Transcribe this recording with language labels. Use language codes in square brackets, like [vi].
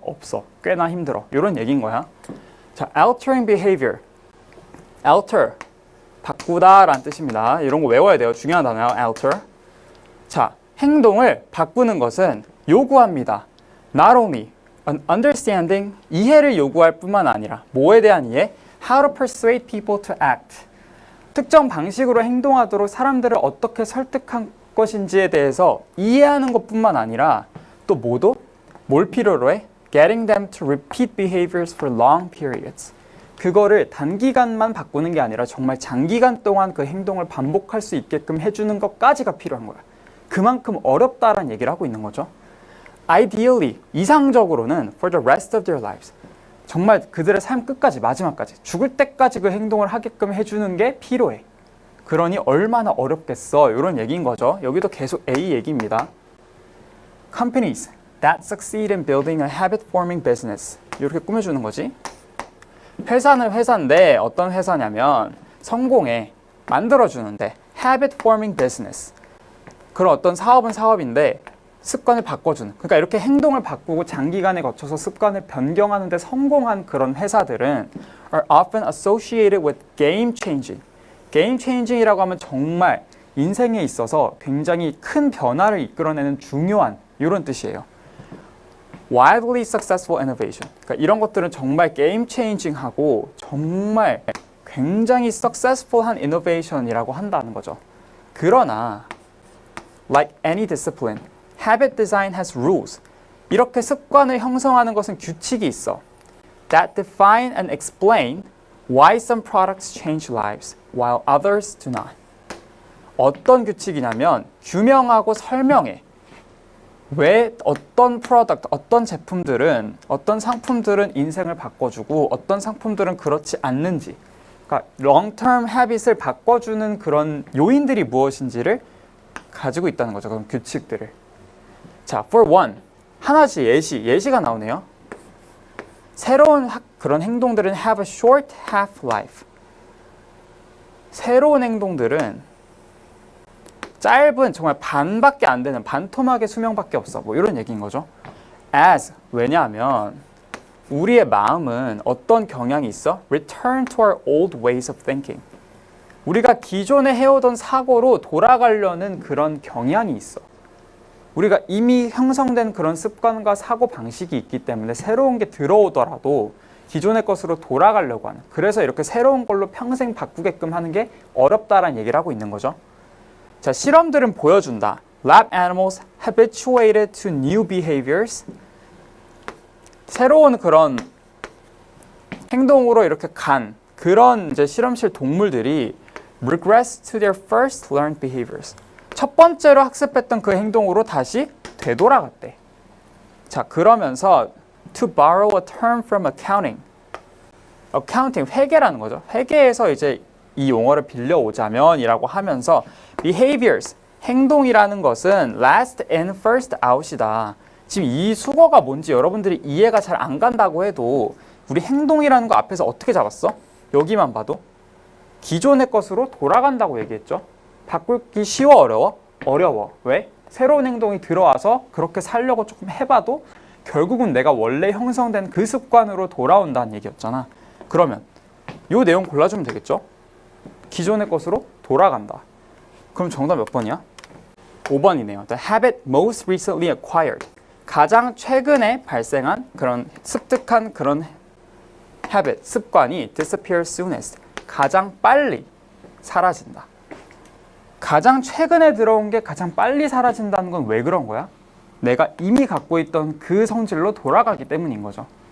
[ko] 없어. 꽤나 힘들어. 이런 얘기인 거야. 자, altering behavior. alter. 바꾸다라는 뜻입니다. 이런 거 외워야 돼요. 중요한 단어예요. alter. 자, 행동을 바꾸는 것은 요구합니다. [en] Not only an understanding, [ko] 이해를 요구할 뿐만 아니라 뭐에 대한 이해? [en] How to persuade people to act. [ko] 특정 방식으로 행동하도록 사람들을 어떻게 설득한 것인지에 대해서 이해하는 것뿐만 아니라 또 뭐도? 뭘 필요로 해? [en] Getting them to repeat behaviors for long periods. [ko] 그거를 단기간만 바꾸는 게 아니라 정말 장기간 동안 그 행동을 반복할 수 있게끔 해주는 것까지가 필요한 거야. 그만큼 어렵다라는 얘기를 하고 있는 거죠. [en] Ideally, [ko] 이상적으로는 [en] for the rest of their lives. [ko] 정말 그들의 삶 끝까지, 마지막까지, 죽을 때까지 그 행동을 하게끔 해주는 게 필요해. 그러니 얼마나 어렵겠어. 이런 얘기인 거죠. 여기도 계속 A 얘기입니다. [en] Companies that succeed in building a habit-forming business. [ko] 이렇게 꾸며주는 거지. 회사는 회사인데 어떤 회사냐면 성공에 만들어주는데 [en] habit-forming business. [ko] 그런 어떤 사업은 사업인데 습관을 바꿔주는, 그러니까 이렇게 행동을 바꾸고 장기간에 거쳐서 습관을 변경하는 데 성공한 그런 회사들은 [en] are often associated with game-changing, [ko] 게임 체인징이라고 하면 정말 인생에 있어서 굉장히 큰 변화를 이끌어내는 중요한 이런 뜻이에요. [en] Wildly successful innovation. [ko] 그러니까 이런 것들은 정말 게임 체인징하고 정말 굉장히 successful한 innovation이라고 한다는 거죠. 그러나 [en] like any discipline, habit design has rules. [ko] 이렇게 습관을 형성하는 것은 규칙이 있어. [en] That define and explain why some products change lives while others do not. [ko] 어떤 규칙이냐면 규명하고 설명해. 왜 어떤 프로덕트, 어떤 제품들은, 어떤 상품들은 인생을 바꿔주고 어떤 상품들은 그렇지 않는지. 그러니까 long-term habit을 바꿔주는 그런 요인들이 무엇인지를 가지고 있다는 거죠. 그럼 규칙들을. 자, [en] for one. [ko] 하나씩 예시가 나오네요. 새로운 그런 행동들은 [en] have a short half-life. [ko] 새로운 행동들은 짧은 정말 반밖에 안 되는 반토막의 수명밖에 없어. 뭐 이런 얘기인 거죠. As 왜냐하면 우리의 마음은 어떤 경향이 있어? [en] Return to our old ways of thinking. [ko] 우리가 기존에 해오던 사고로 돌아가려는 그런 경향이 있어. 우리가 이미 형성된 그런 습관과 사고 방식이 있기 때문에 새로운 게 들어오더라도 기존의 것으로 돌아가려고 하는. 그래서 이렇게 새로운 걸로 평생 바꾸게끔 하는 게 어렵다라는 얘기를 하고 있는 거죠. 자, 실험들은 보여준다. [en] Lab animals habituated to new behaviors. [ko] 새로운 그런 행동으로 이렇게 간 그런 이제 실험실 동물들이 [en] regress to their first learned behaviors. [ko] 첫 번째로 학습했던 그 행동으로 다시 되돌아갔대. 자, 그러면서 [en] to borrow a term from accounting. [ko] accounting, 회계라는 거죠. 회계에서 이제 이 용어를 빌려오자면이라고 하면서 behaviors, 행동이라는 것은 [en] last in first out [ko] 이다. 지금 이 수거가 뭔지 여러분들이 이해가 잘 안 간다고 해도 우리 행동이라는 거 앞에서 어떻게 잡았어? 여기만 봐도 기존의 것으로 돌아간다고 얘기했죠. 바꾸기 쉬워 어려워? 어려워. 왜? 새로운 행동이 들어와서 그렇게 살려고 조금 해봐도 결국은 내가 원래 형성된 그 습관으로 돌아온다는 얘기였잖아. 그러면 이 내용 골라주면 되겠죠? 기존의 것으로 돌아간다. 그럼 정답 몇 번이야? 5번이네요. [en] The habit most recently acquired. [ko] 가장 최근에 발생한 그런 습득한 그런 habit, 습관이 [en] disappear soonest. [ko] 가장 빨리 사라진다. 가장 최근에 들어온 게 가장 빨리 사라진다는 건 왜 그런 거야? 내가 이미 갖고 있던 그 성질로 돌아가기 때문인 거죠.